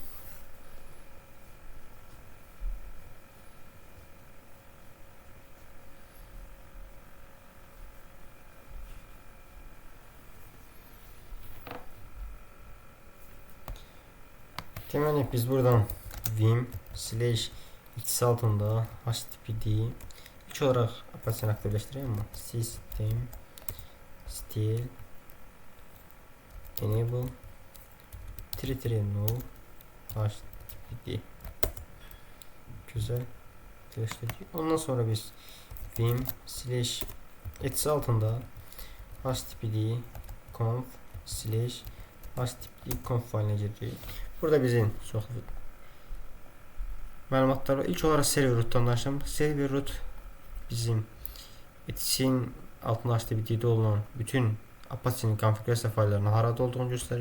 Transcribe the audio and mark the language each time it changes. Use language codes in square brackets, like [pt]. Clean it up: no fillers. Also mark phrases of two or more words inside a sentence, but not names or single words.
[az] Deməli biz buradan [en] vim slash x [az] altında httpd ilk olarak Apache'ni aktifləşdireyim mi? [en] System still enable no httpd güzel aktifləşdirdik. [az] Ondan sonra biz [en] vim slash x [az] altında [en] httpd conf slash httpd conf [az] failinə giririk. Burada bizim çox məlumatlar var. İlk olarak [en] server root'dan [az] danışalım. [en] Server root [az] bizim Etsin altında httpd olan bütün Apache'nin konfigurasiya faillərinin harada olduğunu göstərir.